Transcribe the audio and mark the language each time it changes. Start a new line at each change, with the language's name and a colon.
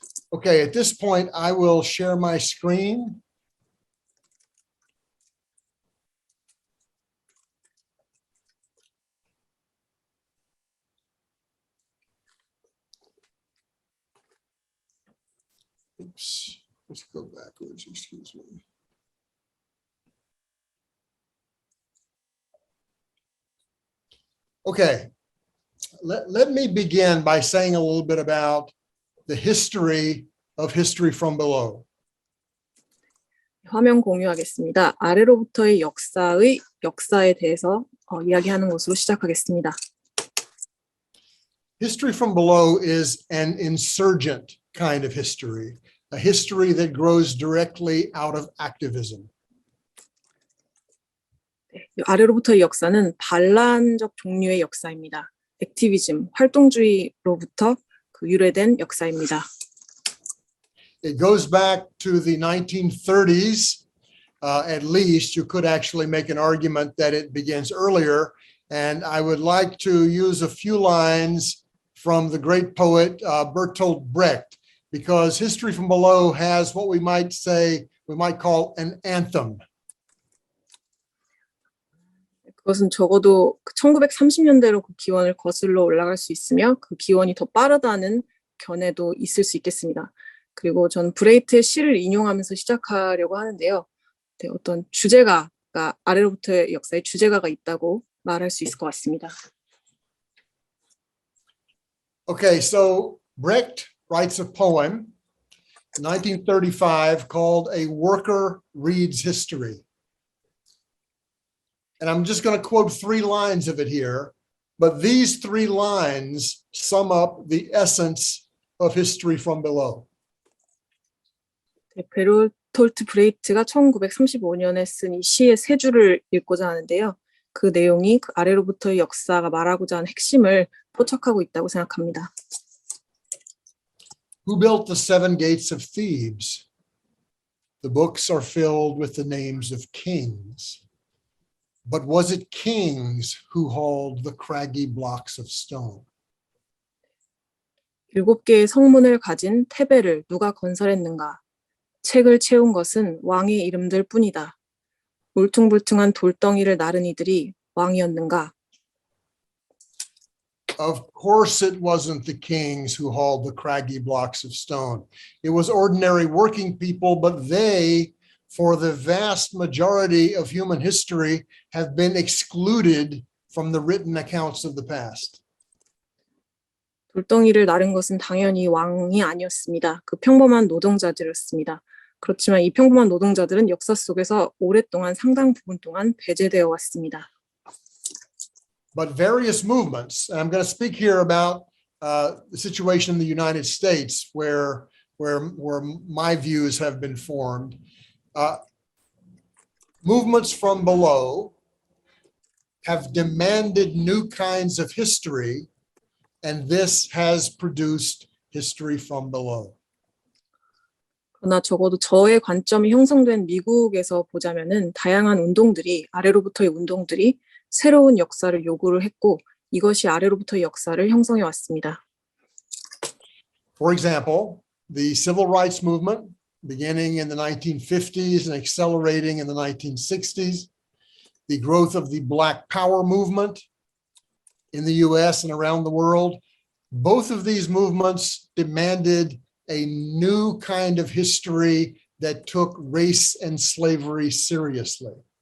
English: Okay, at this point, I will share my screen. Oops, let's go backwards, excuse me. Okay, let me begin by saying a little bit about the history of history from below.
Korean: 화면 공유하겠습니다. 아래로부터의 역사에 대해서 이야기하는 것으로 시작하겠습니다.
English: History from below is an insurgent kind of history, a history that grows directly out of activism.
Korean: 아래로부터의 역사는 반란적 종류의 역사입니다. 액티비즘, 활동주의로부터 유래된 역사입니다.
English: It goes back to the 1930s, at least. You could actually make an argument that it begins earlier. And I would like to use a few lines from the great poet Bertolt Brecht, because history from below has what we might call an anthem.
Korean: 그것은 적어도 1930년대로 그 기원을 거슬러 올라갈 수 있으며 그 기원이 더 빠르다는 견해도 있을 수 있겠습니다. 그리고 전 브레이트의 시를 인용하면서 시작하려고 하는데요. 네, 어떤 주제가가 아래로부터의 역사에 주제가가 있다고 말할 수 있을 것 같습니다.
English: Okay, so Brecht writes a poem in 1935 called A Worker Reads History. And I'm just going to quote 3 lines of it here, but these 3 lines sum up the essence of history from below.
Korean: 네, 베르톨트 브레이트가 1935년에 쓴 이 시의 3줄을 읽고자 하는데요. 그 내용이 그 아래로부터의 역사가 말하고자 하는 핵심을 포착하고 있다고 생각합니다.
English: Who built the 7 gates of Thebes? The books are filled with the names of kings. But was it kings who hauled the craggy blocks of stone?
Korean: 7개의 성문을 가진 테베를 누가 건설했는가? 책을 채운 것은 왕의 이름들 뿐이다. 울퉁불퉁한 돌덩이를 나른 이들이 왕이었는가?
English: Of course, it wasn't the kings who hauled the craggy blocks of stone. It was ordinary working people, but they, for the vast majority of human history, have been excluded from the written accounts of the past.
Korean: 돌덩이를 나른 것은 당연히 왕이 아니었습니다. 그 평범한 노동자들이었습니다. 그렇지만 이 평범한 노동자들은 역사 속에서 오랫동안 상당 부분 동안 배제되어 왔습니다.
English: But various movements, and I'm going to speak here about the situation in the United States, where my views have been formed. Movements from below have demanded new kinds of history, and this has produced history from below.
Korean: 그러나 적어도 저의 관점이 형성된 미국에서 보자면은 다양한 운동들이 아래로부터의 운동들이 새로운 역사를 요구를 했고 이것이 아래로부터의 역사를 형성해 왔습니다.
English: For example, the civil rights movement beginning in the 1950s and accelerating in the 1960s, the growth of the Black Power movement in the US and around the world, both of these movements demanded a new kind of history that took race and slavery seriously.